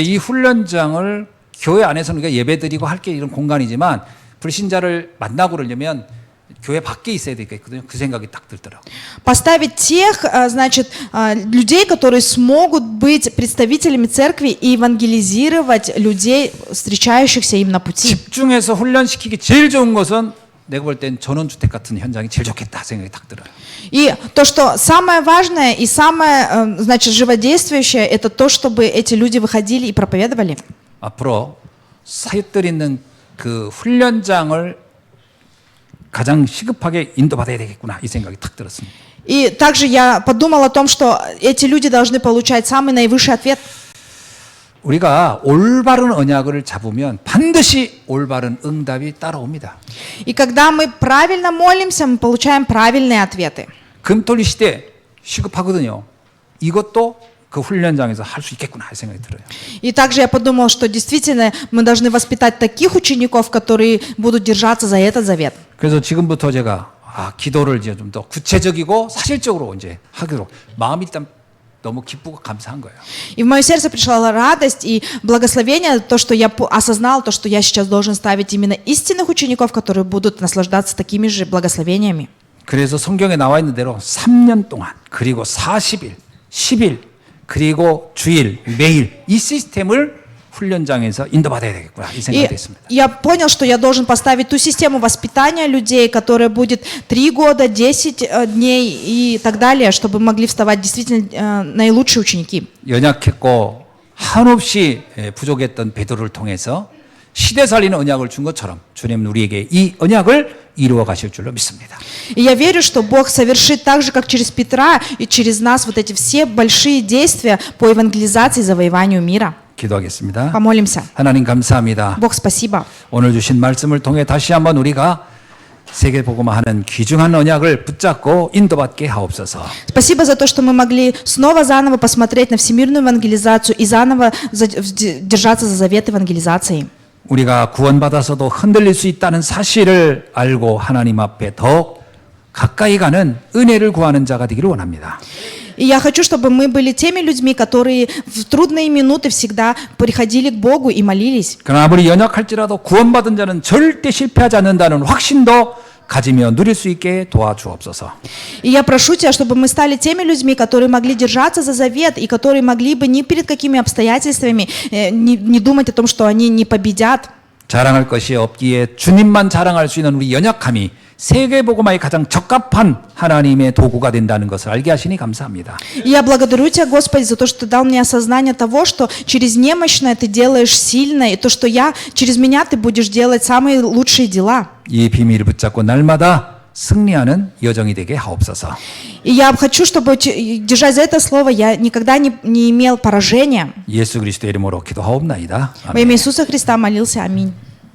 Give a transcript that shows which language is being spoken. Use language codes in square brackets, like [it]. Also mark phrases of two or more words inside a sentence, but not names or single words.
[ko] 이 훈련장을 교회 안에서는 우리가 예배드리고 할 게 이런 공간이지만 불신자를 만나고 그러려면 교회 밖에 있어야 되겠거든요. 그 생각이 딱 들더라고요. [ru] Поставить тех, значит, людей, которые смогут быть представителями церкви и евангелизировать людей, встречающихся им на пути. [ko] 집중해서 훈련시키기 제일 좋은 것은 내가 볼 땐 전원주택 같은 현장이 제일 좋겠다 생각이 딱 들어요. [ru] И то, что самое важное и самое, значит, живодействующее, это то, чтобы эти люди выходили и проповедовали. [ko] 앞으로 사역들 있는 그 훈련장을 가장 시급하게 인도받아야 되겠구나 이 생각이 딱 들었습니다. [ru] И также я подумал о том, что эти люди должны получать самый наивысший ответ. [ko] 우리가 올바른 언약을 잡으면 반드시 올바른 응답이 따라옵니다. [ru] И когда мы правильно молимся, мы получаем правильные ответы. [ko] 금토리 시대 시급하거든요. 이것도 그 훈련장에서 할 수 있겠구나 이 생각이 들어요. [ru] И также я подумал, что действительно мы должны воспитать таких учеников, которые будут держаться за этот завет. [ko] 그래서 지금부터 제가 기도를 이제 좀 더 구체적이고 사실적으로 이제 하도록 마음이 일단 너무 기쁘고 감사한 거예요. [ru] И в мое сердце пришла радость и благословение, то, что я осознал, то, что я сейчас должен ставить именно истинных учеников, которые будут наслаждаться такими же благословениями. [ko] 그래서 성경에 나와 있는 대로 3년 동안 그리고 40일, 10일 그리고 주일, 매일 이 시스템을 훈련장에서 인도받아야 되겠구나 이 생각이 됐습니다. [ru] Я понял, что я должен поставить ту систему воспитания людей, которая будет 3 года, 10 дней и так далее, чтобы могли вставать действительно наилучшие ученики. [ko] 연약했고 한없이 부족했던 베드로를 통해서 시대 살리는 언약을 준 것처럼 주님은 우리에게 이 언약을 이루어 가실 줄로 믿습니다. [ru] И я верю, что Бог совершит так же, как через Петра и через нас вот эти все большие действия по евангелизации и завоеванию мира. [ko] 기도하겠습니다. [ru] Помолимся. [ko] 하나님 감사합니다. [ru] Бог, спасибо. [ko] 오늘 주신 말씀을 통해 다시 한번 우리가 세계복음화하는 귀중한 언약을 붙잡고 인도받게 하옵소서. [ru] Спасибо за то, что мы могли снова заново посмотреть на всемирную евангелизацию и заново держаться за завет евангелизации. [ko] 우리가 구원받아서도 흔들릴 수 있다는 사실을 알고 하나님 앞에 더 가까이 가는 은혜를 구하는 자가 되기를 원합니다. [ru] И я хочу, чтобы мы были теми людьми, которые в трудные минуты всегда приходили к Богу и молились. [ko] 그러나 아무리 연약할지라도 구원받은 자는 절대 실패하지 않는다는 확신도 가지며 누릴 수 있게 도와주옵소서. [ru] И я прошу Тебя, чтобы мы стали теми людьми, которые могли держаться за завет и которые могли бы ни перед какими обстоятельствами не думать о том, что они не победят. [ko] 자랑할 것이 없기에 주님만 자랑할 수 있는 우리 연약함이 세계복음화에 가장 적합한 하나님의 도구가 된다는 것을 알게 하시니 감사합니다. [ru] И я благодарю Тебя, Господи, за то, что Ты дал мне осознание того, что через немощное Ты делаешь сильное, и то, что через меня Ты будешь делать самые лучшие дела. [ko] 이 비밀을 붙잡고 날마다 승리하는 여정이 되게 하옵소서. [ru] И я хочу, чтобы, держась за это слово, я никогда не имел поражения. [ko] 예수 그리스도의 이름으로 기도하옵나이다. [ru] Во имя Иисуса Христа молился. Аминь.